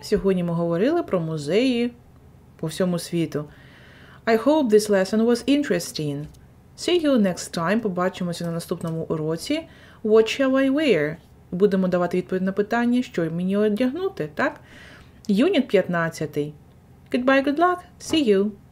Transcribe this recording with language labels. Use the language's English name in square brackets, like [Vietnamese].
[Ukrainian] Сьогодні ми говорили про музеї по всьому світу. [English] I hope this lesson was interesting. See you next time. [Ukrainian] Побачимося на наступному уроці. [English] What shall I wear? [Ukrainian] Будемо давати відповідь на питання, що мені одягнути, так? Юніт 15. [English] Goodbye, good luck. See you.